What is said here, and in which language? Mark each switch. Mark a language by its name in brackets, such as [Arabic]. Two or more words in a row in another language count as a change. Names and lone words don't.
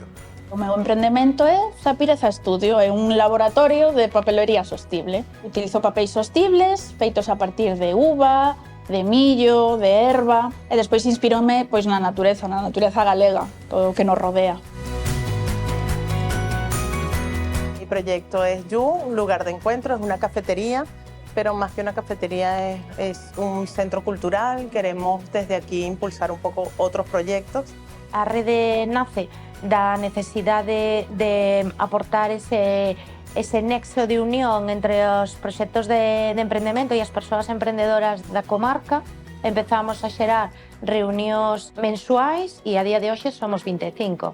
[Galician] O meu emprendemento é Zapireza Estudio, é un laboratorio de papelería sostible. Utilizo papéis sostibles feitos a partir de uva, de millo, de erva e despois inspirome na natureza galega, todo o que nos rodea. [Spanish] Mi proyecto es You, un lugar de encuentro, es una cafetería, pero más que una cafetería es un centro cultural. Queremos desde aquí impulsar un poco otros proyectos. [Galician] A rede nace da necesidade de aportar ese nexo de unión entre os proxectos de emprendemento e as persoas emprendedoras da comarca. Empezamos a xerar reunións mensuais e a día de hoxe somos 25.